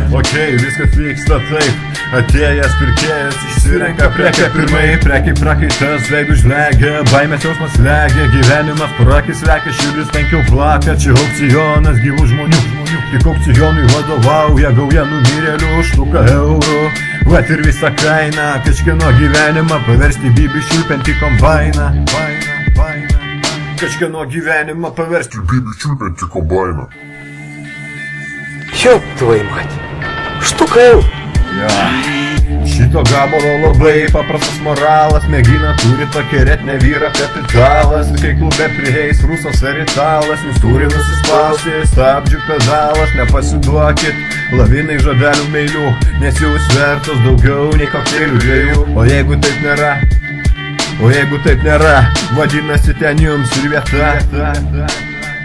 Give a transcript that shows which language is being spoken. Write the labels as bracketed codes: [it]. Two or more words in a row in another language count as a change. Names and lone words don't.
[lt] Okei, viskas vyksta taip, atėjęs pirkėjas išsirenka prekę pirmai, prekiai prakaitas, veidų žlegia, baimės jausmas slegia, gyvenimas prakis lekia, širdis tankiau plaka, čia aukcionas gyvų žmonių. Tik aukcionui vadovauja gauja numirėlių už štuką eurų, vat ir visą kainą, kažkieno gyvenimą paversti bibi čiulpiantį kombainą, kažkieno gyvenimą paversti bibi čiulpiantį kombainą. [ru] Ёб твою мать, [lt] štuka eurų. Šito gabalo labai paprastas moralas, mėgina turi pakerėt ne vyra kapitalas, kai klube prieis rusas ar italas, jūs turi nusispausti, stabdžių pedalas, nepasiduokit lavinai žodelių meilių, nes jūs vertos daugiau nei kokteilių 2, o jeigu taip nėra, vadinasi ten jums ir vieta.